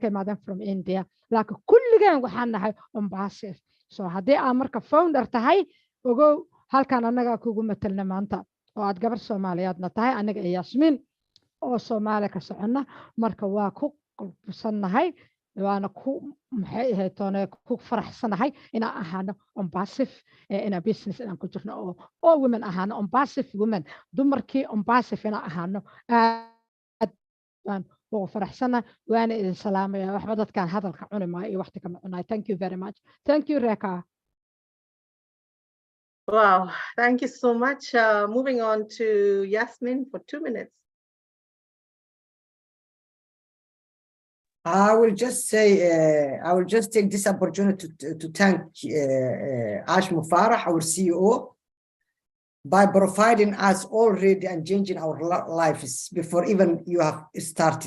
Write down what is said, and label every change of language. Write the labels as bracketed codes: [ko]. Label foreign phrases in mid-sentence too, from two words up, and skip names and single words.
[so] imaadeen [en] from India [so] laakiin kulligeen waxaan nahay Onpassive so haddii aad marka founder tahay ogow halkan annaga kugu matalna maanta oo aad gabar Soomaaliyeedna tahay aniga iyo Yasmin oo Soomaali ka soconna marka waa ku qulbsanahay waana ku maxay ahayd toona ku faraxsanahay inaan ahaano Onpassive ina business inaan ku jirno oo women ahaano Onpassive women dumarkii Onpassive inaan ahaano aad baan ugu faraxsanahay waana idin salaamaya waxba dadkaan hadalka cuni maayo iyo waqti kama cunaay [en] thank you very much thank you Reka. Wow, thank you so much. Moving on to Yasmin for 2 minutes. I will just say, I will just take this opportunity to thank Ash Mufarah, our CEO, by providing us already and changing our lives before even you have started.